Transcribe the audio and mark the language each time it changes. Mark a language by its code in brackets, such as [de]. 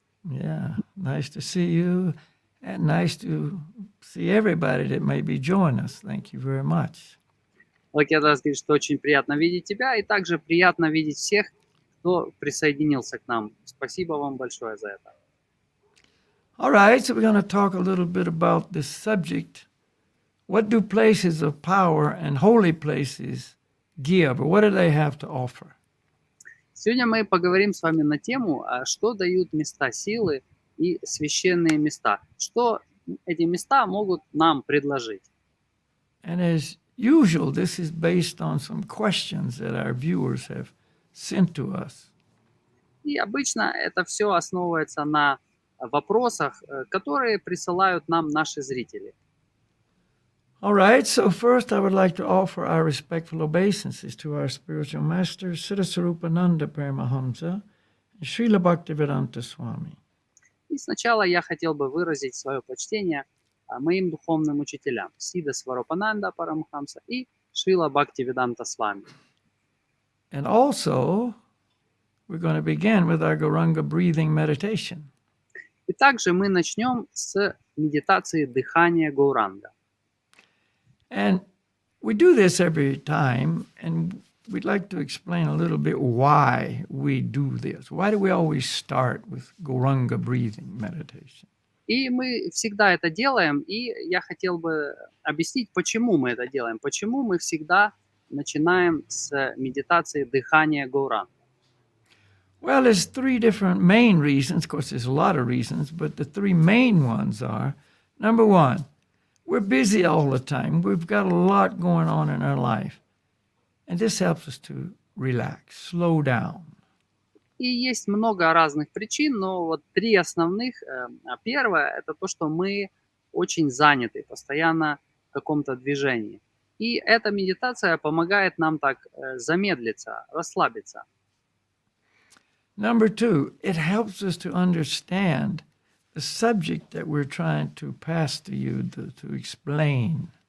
[en] Yeah, nice to see you, and nice to see everybody that may be joining us. Thank you very much. [ru] Балакхилья говорит, что очень приятно видеть тебя, и также приятно видеть всех, кто присоединился к нам. Спасибо вам большое за это. [en] All right, so we're going to talk a little bit about this subject. what do places of power and holy places give, or what do they have to offer? [ru] Сегодня мы поговорим с вами на тему, что дают места силы и священные места. Что эти места могут нам предложить. [en] And as usual, this is based on some questions that our viewers have sent to us. [ru] И обычно это все основывается на вопросах, которые присылают нам наши зрители. [en] All right, so first I would like to offer our respectful obeisances to our spiritual masters, Siddhasarupananda Paramahamsa and Srila Bhaktivedanta Swami. [ru] И сначала я хотел бы выразить свое почтение моим духовным учителям Сида Сварупананда Парамахамса и Шрила Бхактивиданта Свами. [en] And also, we're going to begin with our Goranga breathing meditation. [ru] И также мы начнем с медитации дыхания Горанга. [en] And we do this every time, and we'd like to explain a little bit why we do this. Why do we always start with Goranga breathing meditation? [ru] И мы всегда это делаем, и я хотел бы объяснить, почему мы это делаем, почему мы всегда начинаем с медитации дыхания Горанга. [en] Well, there's three different main reasons. Of course, there's a lot of reasons, but the three main ones are, number one, we're busy all the time. We've got a lot going on in our life. And this helps us to relax, slow down. [ru] И есть много разных причин, но вот три основных. Первое – это то, что мы очень заняты, постоянно в каком-то движении. И эта медитация помогает нам так замедлиться, расслабиться. [en] Number two, it helps us to understand the subject that we're trying to pass to you, to explain.